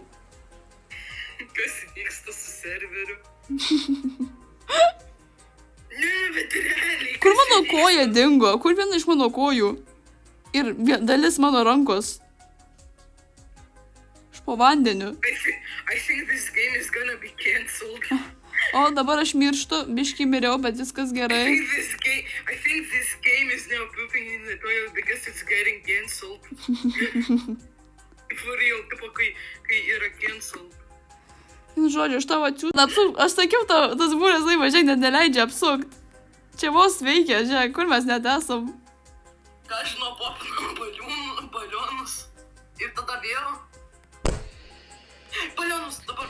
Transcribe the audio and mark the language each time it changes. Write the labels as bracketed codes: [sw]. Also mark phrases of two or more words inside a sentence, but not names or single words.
[lt] Kas vyksta su serveriu? Ne, bet realiai. Kur mano koja dingo? Kur viena iš mano kojų? Ir dalis mano rankos. Aš po vandeniu. [en] I think this game is gonna be cancelled. [lt] O, dabar aš mirštu, biškį miriau, bet viskas [en] I [lt] gerai. [en] think this game is now pooping in the toilet because it's getting cancelled. For real, [lt] tipo, kai yra cancelled. Nu, žodžiu, aš tavo atsiū... Aš sakiau, tas būrės laivas, žiūrėk, net neleidžia apsukt. Čia vos veikia, žiūrėk, kur mes net esam. Ką žinau, popinam balionus. Ir tada vėl. Balionus dabar.